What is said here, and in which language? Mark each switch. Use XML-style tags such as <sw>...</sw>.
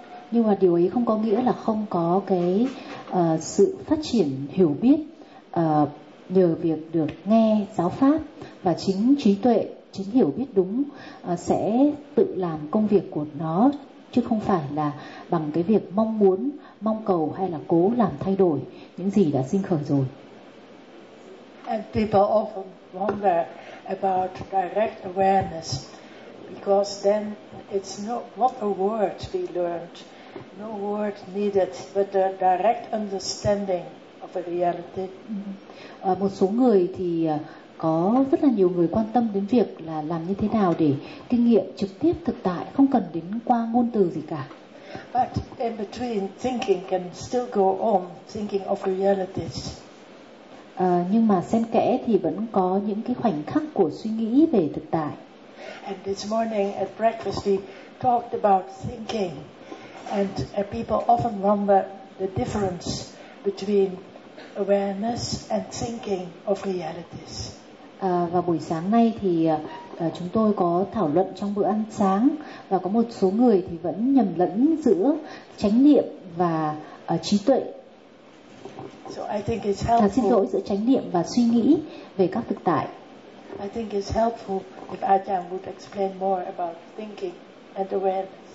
<vi>Nhưng mà điều ấy không có nghĩa là không có cái sự phát triển hiểu biết nhờ việc được nghe giáo pháp, và chính trí tuệ, chính hiểu biết đúng sẽ tự làm công việc của nó, chứ không phải là bằng cái việc mong muốn, mong cầu hay là cố làm thay đổi những gì đã sinh khởi rồi.</vi> <en>And people often wonder about direct awareness, because then it's not a word we learned, no word needed, but a direct understanding of the reality.</en> <vi>Một số người thì có rất là nhiều người quan tâm đến việc là làm như thế nào để kinh nghiệm trực tiếp thực tại, không cần đến qua ngôn từ gì cả.</vi> <en>But in between, thinking can still go on, thinking of realities.</en> <vi>Nhưng mà xen kẽ thì vẫn có những cái khoảnh khắc của suy nghĩ về thực tại.</vi> <en>And this morning at breakfast we talked about thinking, and people often wonder the difference between awareness and thinking of realities.</en> <vi>Và buổi sáng nay thì chúng tôi có thảo luận trong bữa ăn sáng, và có một số người thì vẫn nhầm lẫn giữa chánh niệm và trí tuệ.</vi> <en>So I think it's helpful.</en> <vi>Xin lỗi giữa chánh niệm và suy nghĩ về các thực tại.</vi> <en>I think it's helpful if Ajahn would explain more about thinking and awareness.</en>